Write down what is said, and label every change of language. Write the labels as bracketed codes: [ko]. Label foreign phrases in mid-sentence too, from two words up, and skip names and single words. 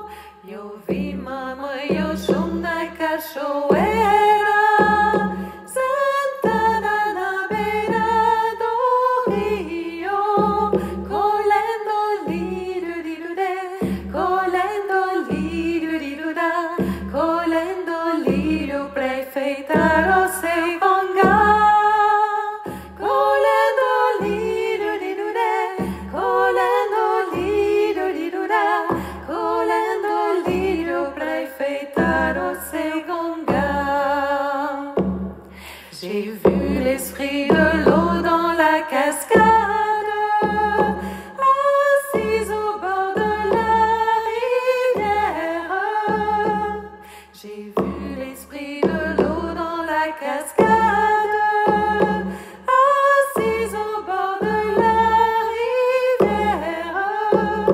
[pt] Eu vi mamãe Oxum na cachoeira, sentada na beira do rio, colhendo lírio-lírio-ré, colhendo lírio-lírio-rá, colhendo lírio pra enfeitar o Segonga. Colhendo lírio-lírio-ré, colhendo lírio-lírio-rá, colhendo lírio pra enfeitar o Segonga. [fr] J'ai vu l'esprit de l'eau dans la cascade, assise au bord de la rivière. J'ai vu l'esprit de l'eau dans la cascade, assise au bord de la rivière.